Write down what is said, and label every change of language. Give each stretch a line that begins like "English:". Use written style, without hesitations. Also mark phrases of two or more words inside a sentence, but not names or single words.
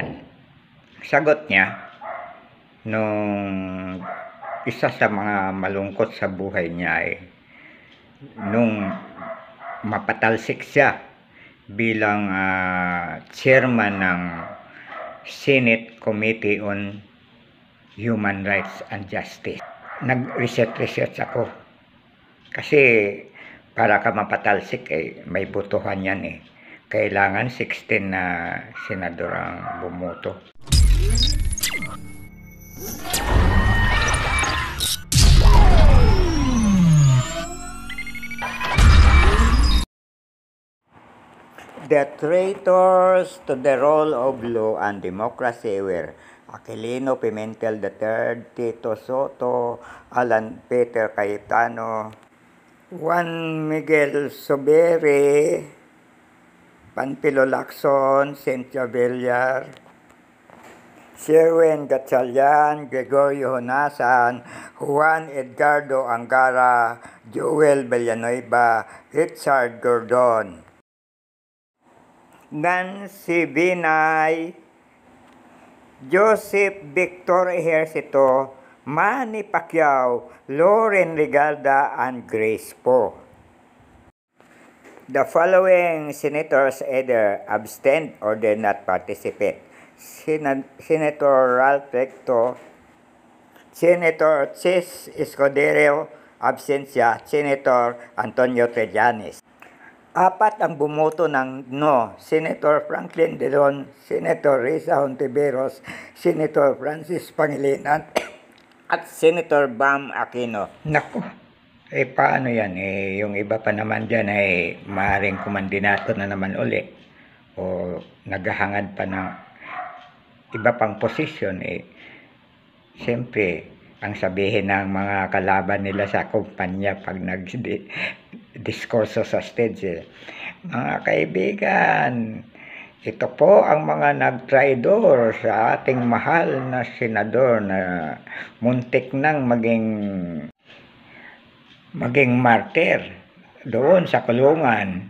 Filipino: Sagot niya, nung isa sa mga malungkot sa buhay niya ay nung mapatalsik siya bilang chairman ng Senate Committee on Human Rights and Justice. Nag-research ako kasi para ka mapatalsik may botohan yan Kailangan 16 na senador ang bumoto.
English: The traitors to the rule of law and democracy were Aquilino Pimentel III, Tito Soto, Alan Peter Cayetano, Juan Miguel Zubiri, Panfilo Lacson, Cynthia Villar, Sherwin Gatchalian, Gregorio Honasan, Juan Edgardo Angara, Joel Villanueva, Richard Gordon, Nancy Binay, Joseph Victor Ejercito, Manny Pacquiao, Loren Legarda, and Grace Poe. The following senators either abstained or did not participate: Senator Ralph Recto, Senator Chis Escudero, absensya, Senator Antonio Trillanes.
Filipino: 4 ang bumoto ng no: Senator Franklin Dillon, Senator Risa Hontiveros, Senator Francis Pangilinan, at Senator Bam Aquino. Naku, paano yan? Yung iba pa naman dyan maaaring kumandinato na naman uli o naghahangad pa ng iba pang posisyon. Siyempre, ang sabihin ng mga kalaban nila sa kumpanya pag nag-diskurso sa stage, mga kaibigan, ito po ang mga nagtraidor sa ating mahal na senador na muntik nang maging martir doon sa kulungan.